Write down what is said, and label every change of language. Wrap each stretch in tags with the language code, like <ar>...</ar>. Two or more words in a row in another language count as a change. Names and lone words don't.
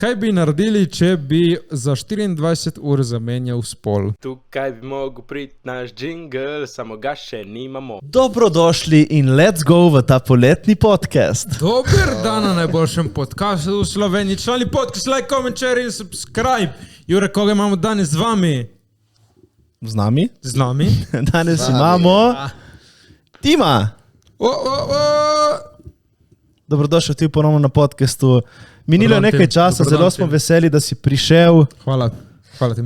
<sl>Kaj bi naredili, če bi za 24 ur zamenjal spol? Tukaj bi mogel priti naš jingle, samo ga še nimamo. Dobrodošli in</sl> <en>let's go</en> <sl>v ta poletni podcast. Dober dan na najboljšem podcastu v Sloveniji. Člani podcast,</sl> <en>like, comment, share</en> <sl>in subscribe. Jure, koga imamo danes z vami? Z nami? Z nami? Danes imamo Tima. Dobrodošel ti ponovno na podcastu. Minilo je nekaj časa, zelo smo veseli, da si prišel. Hvala ti.</sl>